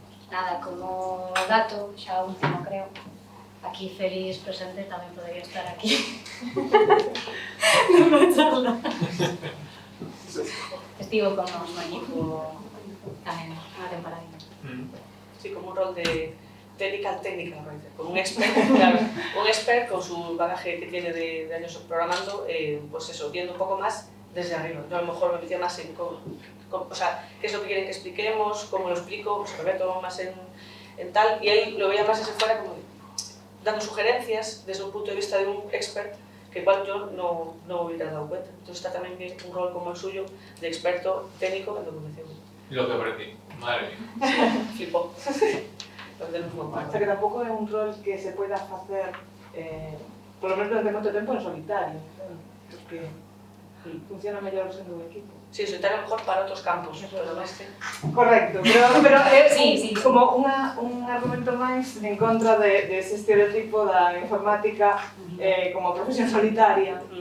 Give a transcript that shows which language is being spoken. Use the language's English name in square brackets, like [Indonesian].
[Galician] Nada, como dato, xa último creo, aquí Félix presente tamén podería estar aquí nunha charla. Estivo con nos no equipo tamén unha temporada. [Spanish] Sí, como un rol de technical writer, con un expert, claro, un expert con su bagaje que tiene de años programando, pues eso, viendo un poco más desde arriba. Yo a lo mejor me metía más en o sea, qué es lo que quieren que expliquemos, cómo lo explico, pues me meto más en tal, y él lo veía más desde fuera como dando sugerencias desde un punto de vista de un expert que igual yo no hubiera dado cuenta. Entonces está también bien un rol como el suyo de experto técnico en documentación. Lo que aprendí, madre mía. Sí, flipó. [Galician] O sea que tampouco é un rol que se poida facer, [Spanish] por lo menos [Galician] durante moito tempo en solitario, porque funciona mellor sendo un equipo. [Spanish] Sí, solitario mejor para otros campos, pero más que... [Galician] Correcto, pero é [Spanish] Sí. [Galician] como un argumento máis en contra de ese estereotipo da informática como profesión solitaria.